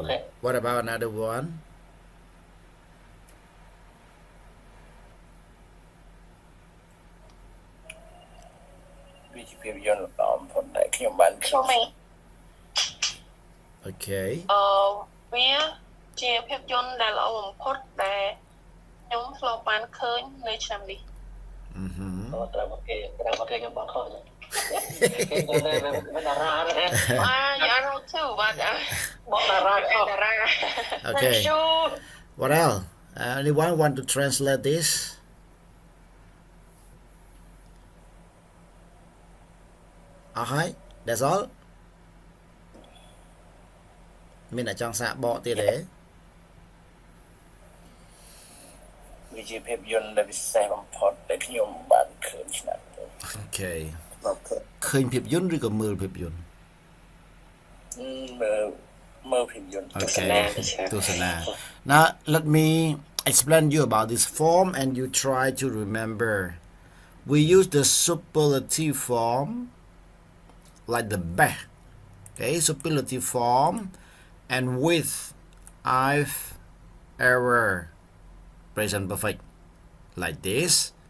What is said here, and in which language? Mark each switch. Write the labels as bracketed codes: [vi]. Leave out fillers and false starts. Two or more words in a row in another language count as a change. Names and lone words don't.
[en] Okay. What about another one? Show me. Okay. [km] វាជាភាពយន្តដែលល្អបំផុតដែលខ្ញុំធ្លាប់បានឃើញនៅឆ្នាំនេះ ត្រូវមកគេខ្ញុំបោះខុសគេមិនតារាទេ [en] Yeah, I know too, but [km] បោះតារាខុស [en] Okay. Thank you. What else? Anyone want to translate this? Alright, that's all. [km] មានអ្នកចង់សាកបកទៀតទេ វាជាភាពយន្តដែលពិសេសបំផុតដែលខ្ញុំបានឃើញឆ្នាំនេះ Okay. ឃើញភាពយន្តឬក៏មើលភាពយន្ត មើលភាពយន្ត [en] Okay. ទស្សនា Now let me explain you about this form and you try to remember. We use the superlative form like the best. Okay, superlative form and with I've ever present perfect like this.